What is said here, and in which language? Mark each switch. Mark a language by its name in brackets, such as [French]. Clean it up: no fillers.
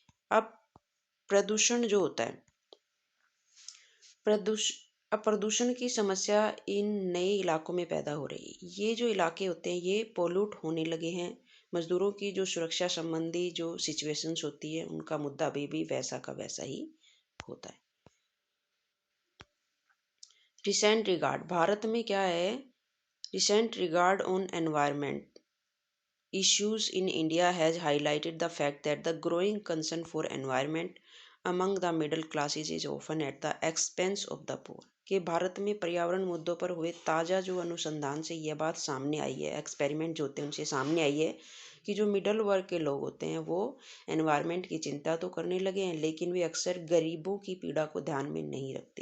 [Hindi] अब प्रदूषण जो होता है, प्रदूषण की समस्या इन नए इलाकों में पैदा हो रही है। ये जो इलाके होते हैं ये पोल्यूट होने लगे हैं। मजदूरों की जो सुरक्षा संबंधी जो सिचुएशंस होती है उनका मुद्दा अभी भी वैसा का वैसा ही होता है। [English] recent regard, [Hindi] भारत में क्या है, [English] Recent regard on environment issues in India has highlighted the fact that the growing concern for environment among the middle classes is often at the expense of the poor। [Hindi] कि भारत में पर्यावरण मुद्दों पर हुए ताज़ा जो अनुसंधान से यह बात सामने आई है, एक्सपेरिमेंट जो होते हैं उनसे सामने आई है कि जो मिडल वर्ग के लोग होते हैं वो एनवायरनमेंट की चिंता तो करने लगे हैं, लेकिन वे अक्सर गरीबों की पीड़ा को ध्यान में नहीं रखते।